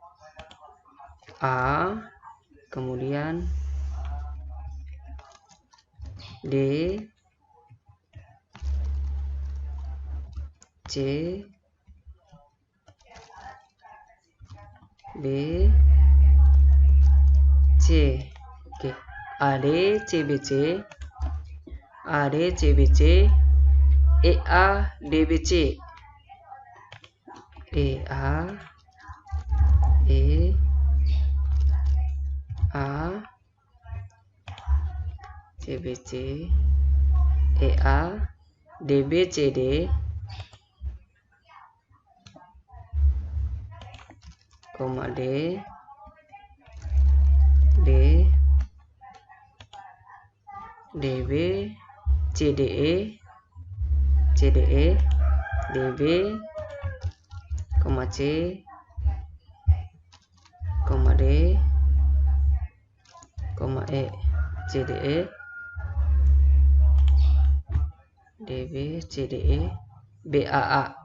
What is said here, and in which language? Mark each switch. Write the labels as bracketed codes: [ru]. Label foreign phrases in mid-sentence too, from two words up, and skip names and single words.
[id] A, kemudian D, C, B, C. Oke, AD, CBC, AD, CBC, EA, DBC, EA, A, CBC, EA, DBCD, koma D, DB, CDE, DB, koma C, koma D, koma E, CDE, DB, CDE, BAA.